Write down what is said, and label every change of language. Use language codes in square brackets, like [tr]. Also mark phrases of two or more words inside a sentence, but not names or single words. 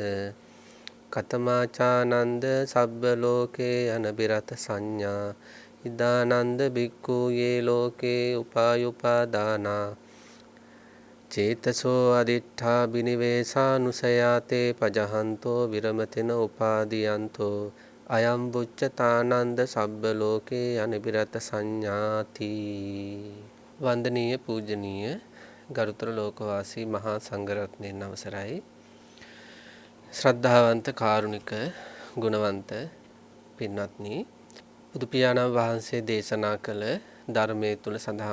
[pi] කතමාචානන්ද සබ්බ ලෝකේ අනබිරත සංඥා ඉදානන්ද බික්ඛු යේ ලෝකේ උපායුපාදානා චේතසෝ අදිඨා බිනිවේසානුසයාතේ පජහන්තෝ විරමතින උපාදීයන්තෝ අයං බුච්චතානන්ද සබ්බ ලෝකේ අනිබිරත සංඥාති. [si] වන්දනීය පූජනීය ගරුතර ලෝකවාසී මහා සංඝරත්නයන් අවසරයි. ශ්‍රද්ධාවන්ත කාරුණික ගුණවන්ත පින්වත්නි, බුදු පියාණන් වහන්සේ දේශනා කළ ධර්මයේ තුල සඳහන්